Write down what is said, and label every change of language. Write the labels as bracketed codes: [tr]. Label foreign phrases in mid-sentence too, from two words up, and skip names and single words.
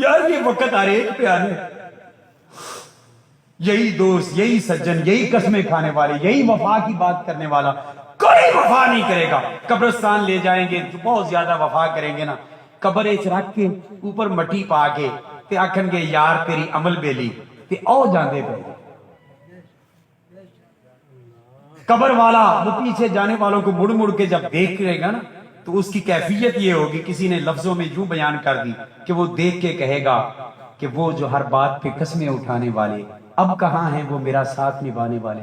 [ur] یار یہ وقت ہر ایک پہ آنے، یہی دوست، یہی سجن، یہی قسمیں کھانے والے، یہی وفا کی بات کرنے والا کوئی وفا نہیں کرے گا۔ قبرستان لے جائیں گے جو بہت زیادہ وفا کریں گے نا، [pa] قبر اچ رکھ کے اوپر مٹی پا کے تے آکھن گے یار تیری عمل بیلی تے او جاندے پے۔ [ur] قبر والا وہ پیچھے جانے والوں کو مڑ مڑ کے جب دیکھ رہے گا نا تو اس کی کیفیت یہ ہوگی، کسی نے لفظوں میں یوں بیان کر دی کہ وہ دیکھ کے کہے گا کہ وہ جو ہر بات پہ قسمیں اٹھانے والے اب کہاں ہیں وہ میرا ساتھ نبھانے والے۔